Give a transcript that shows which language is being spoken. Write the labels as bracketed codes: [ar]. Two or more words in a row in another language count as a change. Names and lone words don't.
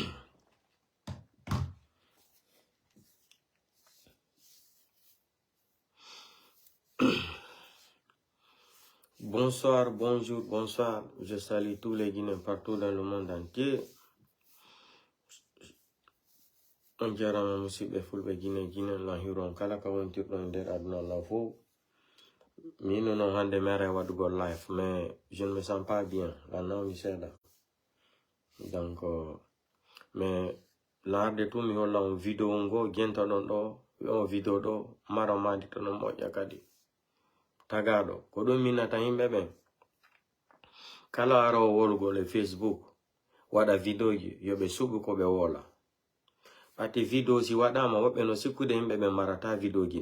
[fr] Bonsoir, bonjour, bonsoir. Je salue tous les Guinéens partout dans le monde entier. [ff] On jarama musidɓe fulɓe Guinée lan hiron kala ka wontirɗo nder aduna la fo. Mino non hande mere waɗugo live, [fr] mais je ne me sens pas bien. [ff] La nawi seeɗa. Donc, mais larde tu mi holla on vidéo ngo gentoɗon ɗo, on vidéo ɗo maro madi to no moƴƴa kadi. Tagaɗo, ko ɗum minata yimɓe ɓen. Kala arawo wolugo le Facebook, waɗa vidéo ji, yoɓe suɓu ko ɓe wola. Ati vidéo si waɗama woɓɓe no sikkude yimɓe ɓe marata vidéo ji ne.